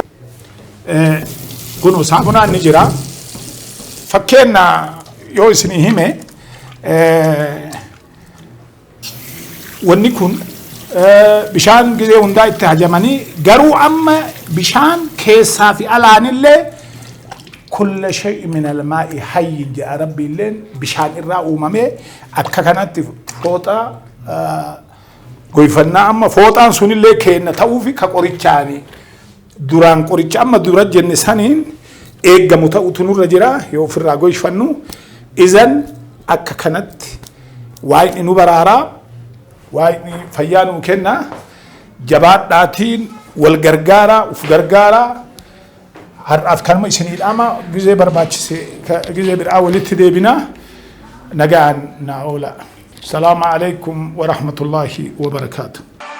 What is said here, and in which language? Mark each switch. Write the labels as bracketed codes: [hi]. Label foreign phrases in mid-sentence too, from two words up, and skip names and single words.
[om] kun saamunaan ni jira fakkeenya yoo isinii hime wanni kun bishaan gizee hundaa itti hajamanii garuu amma bishaan keessaa fi alaanillee [ar] كل شيء من الماء حي [om] ja'a rabbiilleen bishaan irraa uumamee akka kanatti fooxa goyfannaa amma fooxaan sunillee kenna ta'uu fi ka qorichaani duraan qoricha amma dura jenne saniin eeggamu ta'utu nurra jira yoo ofirraa goyfannu izan akka kanatti waa'ee nu baraaraa waa'ee fayyaa nu kenna jabaadhaatiin wal gargaaraa uf gargaaraa har'aaf kanuma isinii dhaama gizee barbaachise gizee biraa walitti deebina nagaan naa oola. [ar] سلام عليكم ورحمة الله وبركاته.